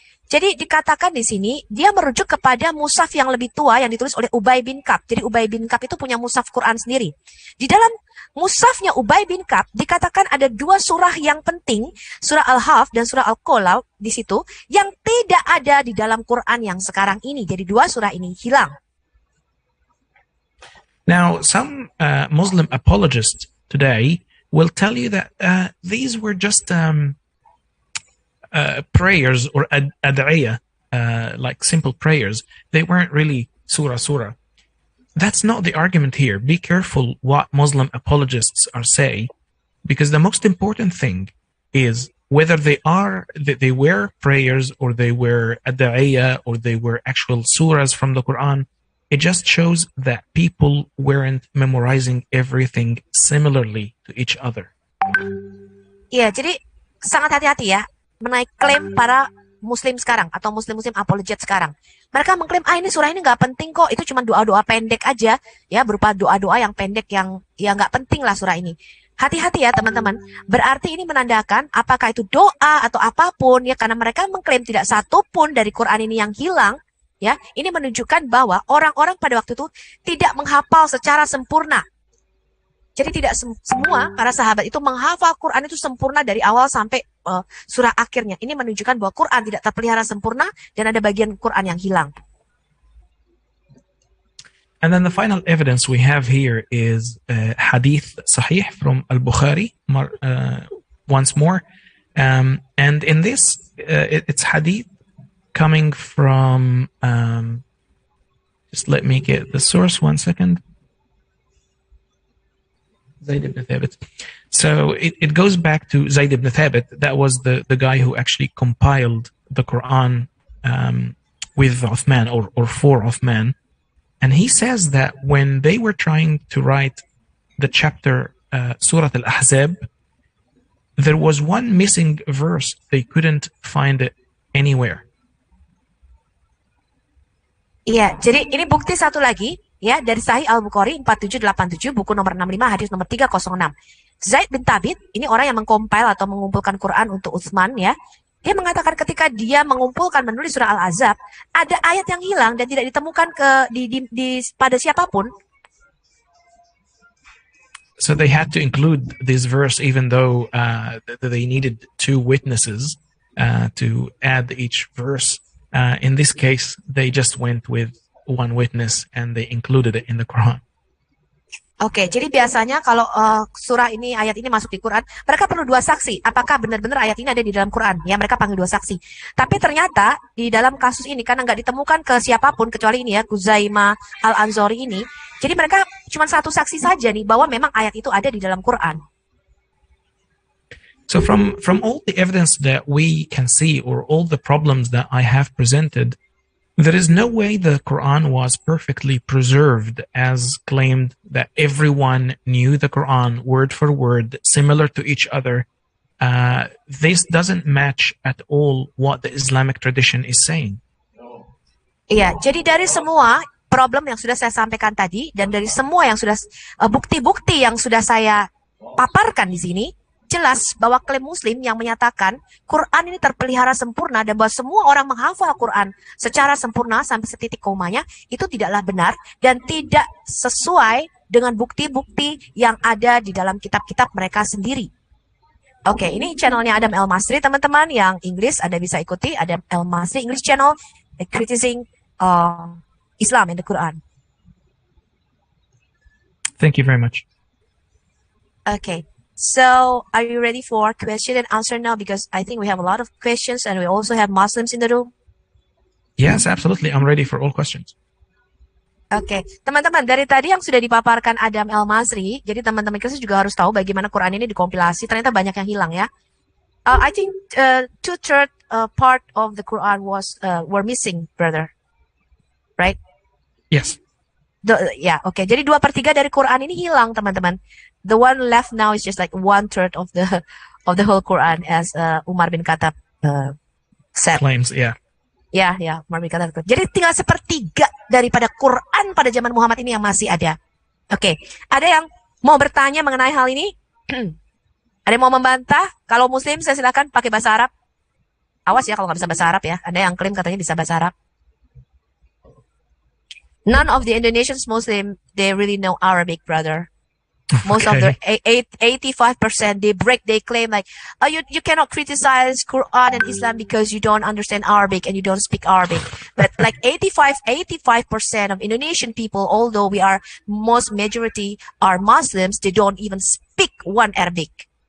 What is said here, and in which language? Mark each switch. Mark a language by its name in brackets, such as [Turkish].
[Indonesian] Jadi dikatakan di sini dia merujuk kepada mushaf yang lebih tua yang ditulis oleh Ubay bin Ka'b. Jadi Ubay bin Ka'b itu punya mushaf Quran sendiri. Di dalam mushafnya Ubay bin Ka'b dikatakan ada 2 surah yang penting, surah Al-Haf dan surah Al-Qala di situ yang tidak ada di dalam Quran yang sekarang ini. Jadi 2 surah ini hilang. [English] Now, some Muslim apologists today will tell you that these were just prayers or ad'iyah, like simple prayers. They weren't really surah. That's not the argument here. Be careful what Muslim apologists are saying, because the most important thing is whether they were prayers or they were ad'iyah or they were actual surahs from the Quran. It just shows that people weren't memorizing everything similarly to each other. [Indonesian] Iya, jadi sangat hati-hati ya menaik klaim para muslim sekarang atau muslim-muslim apologet sekarang. Mereka mengklaim, ini surah ini nggak penting kok, itu cuma doa-doa pendek aja, ya berupa doa-doa yang pendek yang ya nggak penting lah surah ini. Hati-hati ya teman-teman, berarti ini menandakan apakah itu doa atau apapun ya, karena mereka mengklaim tidak satu pun dari Quran ini yang hilang. Ya, ini menunjukkan bahwa orang-orang pada waktu itu tidak menghafal secara sempurna. Jadi tidak semua para sahabat itu menghafal Quran itu sempurna dari awal sampai surah akhirnya. Ini menunjukkan bahwa Quran tidak terpelihara sempurna dan ada bagian Quran yang hilang. [English] And then the final evidence we have here is hadith sahih from Al-Bukhari, once more. And in this, it's hadith coming from, just let me get the source 1 second. Zayd ibn Thabit. So it goes back to Zayd ibn Thabit. That was the guy who actually compiled the Quran with Uthman or for Uthman. And he says that when they were trying to write the chapter Surah Al-Ahzab, there was one missing verse. They couldn't find it anywhere. [Indonesian] Iya, jadi ini bukti satu lagi ya dari Sahih Al-Bukhari 4787 buku nomor 65 hadis nomor 306. Zaid bin Thabit ini orang yang mengcompile atau mengumpulkan Quran untuk Utsman ya. Dia mengatakan ketika dia mengumpulkan menulis surah Al-Ahzab, ada ayat yang hilang dan tidak ditemukan pada siapapun. [English] So they had to include this verse even though they needed 2 witnesses to add each verse. In this case, they just went with 1 witness and they included it in the Quran. [Indonesian] Oke, jadi biasanya kalau surah ini, ayat ini masuk di Quran, mereka perlu 2 saksi. Apakah benar-benar ayat ini ada di dalam Quran? Ya, mereka panggil 2 saksi. Tapi ternyata di dalam kasus ini, karena nggak ditemukan ke siapapun, kecuali ini ya, Kuzaimah Al-Anzori ini, jadi mereka cuma 1 saksi saja nih, bahwa memang ayat itu ada di dalam Quran. [English] So from all the evidence that we can see or all the problems that I have presented, there is no way the Quran was perfectly preserved as claimed that everyone knew the Quran word for word, similar to each other. This doesn't match at all what the Islamic tradition is saying. [Indonesian] Iya, jadi dari semua problem yang sudah saya sampaikan tadi dan dari semua yang sudah bukti-bukti yang sudah saya paparkan di sini, jelas bahwa klaim Muslim yang menyatakan Quran ini terpelihara sempurna dan bahwa semua orang menghafal Quran secara sempurna sampai setitik komanya, itu tidaklah benar dan tidak sesuai dengan bukti-bukti yang ada di dalam kitab-kitab mereka sendiri. Oke, ini channelnya Adam El Masri, teman-teman. Yang Inggris Anda bisa ikuti, Adam El Masri English channel, [English] criticizing Islam and the Quran. Thank you very much. Okay, so are you ready for question and answer now? Because I think we have a lot of questions and we also have Muslims in the room. Yes, absolutely. I'm ready for all questions. [Indonesian] Oke, teman-teman, dari tadi yang sudah dipaparkan Adam El Masri, jadi teman-teman Kristen juga harus tahu bagaimana Quran ini dikompilasi. Ternyata banyak yang hilang ya. [English] I think 2/3 part of the Quran were missing, brother. Right? Yes. [Indonesian] Oke. Jadi 2/3 dari Quran ini hilang, teman-teman. [English] The one left now is just like 1/3 of the whole Quran, as Umar bin Khattab said. Claims, yeah. [Indonesian] Ya, Umar bin Khattab. Jadi tinggal 1/3 daripada Quran pada zaman Muhammad ini yang masih ada. Oke. Ada yang mau bertanya mengenai hal ini? Ada yang mau membantah? Kalau Muslim, saya silakan pakai bahasa Arab. Awas ya kalau nggak bisa bahasa Arab ya. Ada yang klaim katanya bisa bahasa Arab. [English] None of the Indonesians Muslim, they really know Arabic, brother. Most of the 85%, they claim like, you cannot criticize Quran and Islam because you don't understand Arabic and you don't speak Arabic. But like 85% of Indonesian people, although we are most majority are Muslims, they don't even speak one Arabic.